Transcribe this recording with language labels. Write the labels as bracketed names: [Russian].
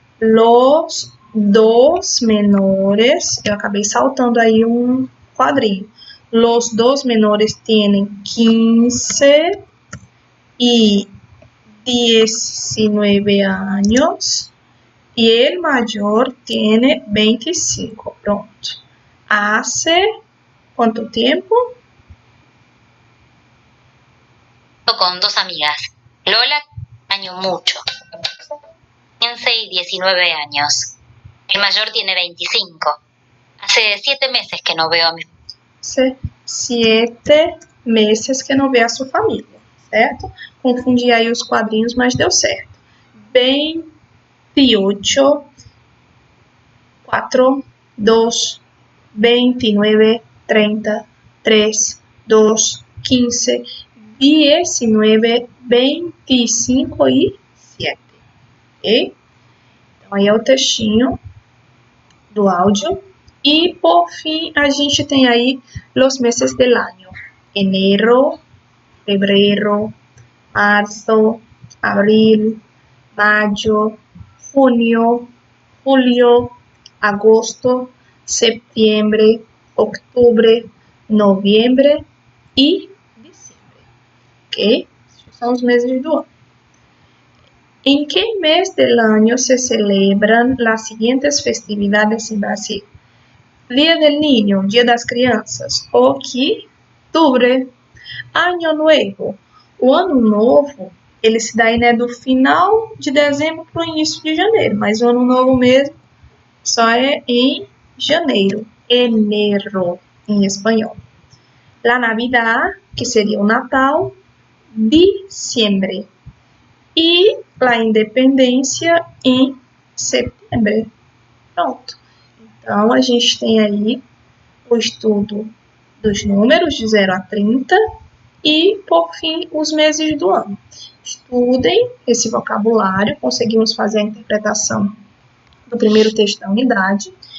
[Spanish] Los 2 menores, [Portuguese] eu acabei saltando aí um quadrinho. [Spanish] Los 2 menores tienen 15 y 19 años y el mayor tiene 25. Pronto. ¿Hace cuánto tiempo? Con 2 amigas. Lola, año mucho. 15 y 19 años. El mayor tiene 25. Hace 7 meses que no veo a mi [Portuguese] Hace 7 meses que não vê a sua família, certo? Confundi aí os quadrinhos, mas deu certo. 28, 4, 2, 29, 30, 3, 2, 15, 19, 25 e 7. Ok? Então, aí é o textinho do áudio. E, por fim, a gente tem aí os meses del año. [Spanish] Enero, febrero, marzo, abril, mayo, junio, julio, agosto, septiembre, octubre, noviembre e diciembre. Ok? [Portuguese] Esses são os meses do ano. [Spanish] ¿En qué mes del año se celebran las siguientes festividades en Brasil? Dia del Niño, [Portuguese] Dia das Crianças, outubro, Ano Novo. O Ano Novo, ele se dá aí, né, do final de dezembro para o início de janeiro, mas o Ano Novo mesmo só é em janeiro, enero, em espanhol. [Spanish] La Navidad, [Portuguese] que seria o Natal, diciembre. E a independência em setembro. Pronto. Então, a gente tem aí o estudo dos números de 0 a 30 e, por fim, os meses do ano. Estudem esse vocabulário, conseguimos fazer a interpretação do primeiro texto da unidade.